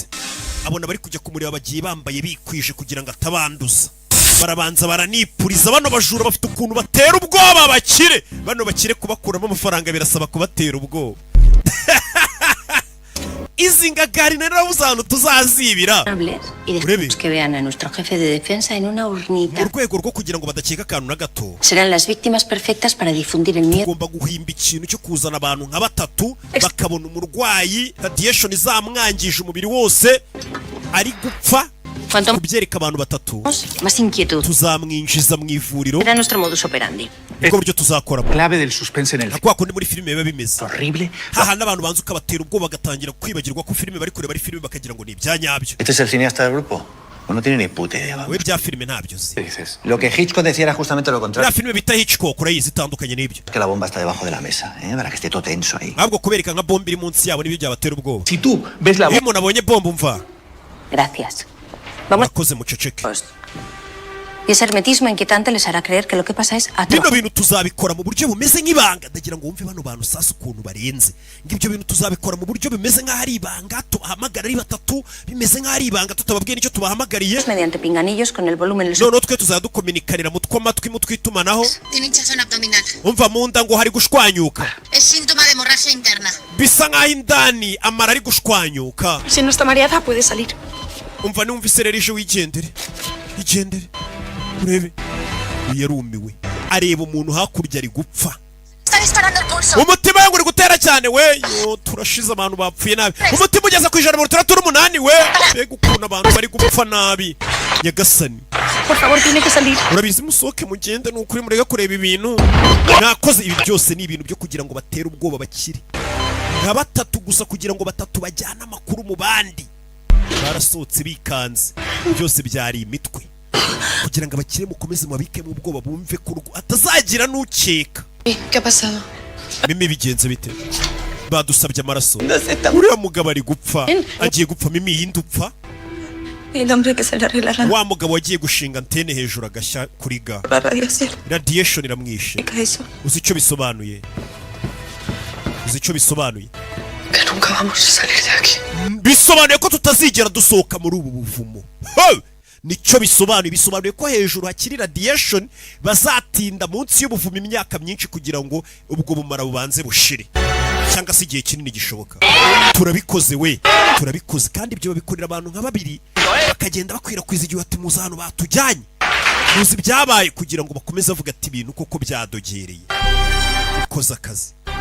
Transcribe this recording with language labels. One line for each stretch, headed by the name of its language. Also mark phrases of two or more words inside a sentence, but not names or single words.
Kinyarwanda: Abona bari kujya kumureba bagiye bambaye bikwije kugira ngo atabanduza. Barabanza baranipuriza, bano bajura bafite ukuntu batera ubwoba bakire. Bano bakire kubakuramo amafaranga birasaba kubatera ubwoba. Izi ngagari narabuze ahantu tuzazibira.
Spanish: Y dejemos que vean a nuestro jefe de defensa en una urnita.
Kinyarwanda: Mu rwego rwo kugira ngo badakeka akantu na gato.
Spanish: Serán las víctimas perfectas para difundir el miedo.
Kinyarwanda: Tugomba guhimba ikintu cyo kuzana abantu nka batatu bakabona umurwayi radiation izamwangije umubiri wose ari gupfa. Kubyereka abantu batatu
Spanish: más inquietud.
Kinyarwanda: Tuzamwinjiza mu ivuriro.
Spanish: Era nuestro
Latin: modus operandi.
Kinyarwanda: Uko buryo tuzakora.
Spanish: Clave del suspense en el
Kinyarwanda: Akwa kundi muri filime biba bimeze.
Spanish: Horrible.
Kinyarwanda: Haha n'abantu banzu kabatera ubwoba bagatangira kwibagirwa ko filime bari kureba ari filime bakagira ngo ni ibyanyabyo.
Spanish: ¿Este es el cineasta del grupo? No tiene ni puta idea.
Kinyarwanda: We bya filime ntabyo zi.
Spanish: Lo que Hitchcock decía era justamente lo La contrario.
Kinyarwanda: filime bita Hitchcock urayizi itandukanye n'ibyo.
Spanish: Que la bomba está debajo de la mesa, para que esté todo tenso ahí.
Kinyarwanda: Ntabwo kubereka nka bombe iri munsi yabo n'ibyo byabatera ubwoba.
Spanish: Si tú ves la
Kinyarwanda: Iyo umuntu abonye bombe umva.
Spanish: Gracias. Vamos.
Kinyarwanda: Akoze muceceke.
Spanish: Y ese hermetismo inquietante les hará creer que lo que pasa es atroz.
Kinyarwanda: Bino bintu tuzabikora mu buryo bumeze nk'ibanga, ndagira ngo wumve bano bantu sasa ukuntu barenze. Ngibyo bintu tuzabikora mu buryo bimeze nk'aho ari ibanga, tubahamagara ari batatu, bimeze nk'aho ari ibanga tutababwiye nicyo tubahamagariye.
Spanish: Mediante pinganillos con el volumen.
Kinyarwanda: No twe tuzadukomunikanira mu twamatwi mu twitumanaho.
Spanish: Tiene hinchazón abdominal.
Kinyarwanda: Umva mu nda ngo hari gushwanyuka.
Spanish: Es síntoma de hemorragia interna.
Kinyarwanda: Bisa nk'aho indani amara ari gushwanyuka.
Spanish: Si no está mareada, puede salir.
Kinyarwanda: Umva numvise rero ije wigendere. Igendere. Urebe. Yarumiwe. Areba umuntu hakurya ari gupfa.
Spanish: Está disparando el pulso.
Kinyarwanda: Umutima wangu uri gutera cyane we. Yo turashize abantu bapfuye nabi. Umutima ugeze ku 138 we. Mbega ukuntu abantu bari gupfa nabi. Nyagasani.
Spanish: Por favor, tiene que salir.
Kinyarwanda: Urabizi musoke mugende n'ukuri murega kureba ibintu. Nakoze ibi byose ni ibintu byo kugira ngo batere ubwoba bakire. Nka batatu gusa kugira ngo batatu bajyana amakuru mu bandi. Barasohotse bikanze. Byose byari imitwe. Kugira ngo abakire mukomeze mabike mu bwoba bumve ko atazagira n'ukeka.
Spanish: ¿Qué ha pasado?
Kinyarwanda: Mimi bigenze bite? badusabye amaraso uriya mugabo ari gupfa agiye gupfa mimi yindupfa
Spanish: El hombre que se le arreglará.
Kinyarwanda: wa mugabo wagiye gushinga antene hejuru agashya kuri ga
Spanish: La radiación.
Kinyarwanda: radiation iramwishe
Spanish: Eso.
Kinyarwanda: uzi icyo bisobanuye
Spanish: Que nunca vamos a salir de aquí.
Kinyarwanda: bisobanuye ko tutazigera dusohoka muri ubu buvumo nicyo bisobanuye ko hejuru hakiri radiation bazatinda munsi y'ubuvumo imyaka myinshi kugira ngo ubwo bumara bubanze bushire cyangwa se igihe kinini gishoboka turabikoze kandi ibyo babikorera abantu nka babiri bakagenda bakwirakwiza igihe ati muza hano batujyanye muzi byabaye kugira ngo bakomeze avuga ati ibintu koko byadogereye bikoze akazi